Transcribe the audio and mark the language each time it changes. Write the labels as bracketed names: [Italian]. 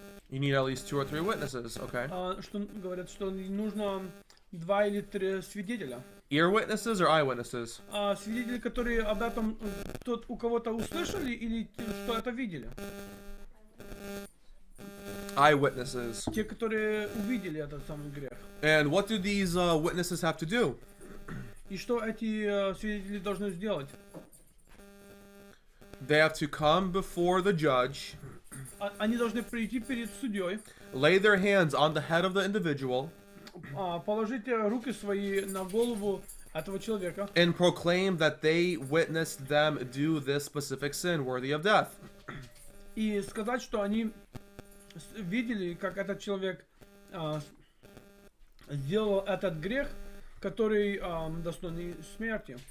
[English] You need at least 2 or 3 witnesses, okay? [Russian] Что говорят, что нужно 2 или 3 свидетеля. [English] Ear witnesses or eye witnesses? [Russian] Свидетели, которые об этом у кого-то услышали или что это видели? [English] Eyewitnesses. [Russian] Те, которые увидели этот самый грех. [English] And what do these witnesses have to do? [Russian] И что эти свидетели должны сделать? [English] They have to come before the judge, [Russian] Они должны прийти перед судьей, [English] lay their hands on the head of the individual, [Russian] положить руки свои на голову этого человека [English] and proclaim that they witnessed them do this specific sin worthy of death. [Russian] и сказать, что они видели, как этот человек сделал этот грех, который достойный смерти.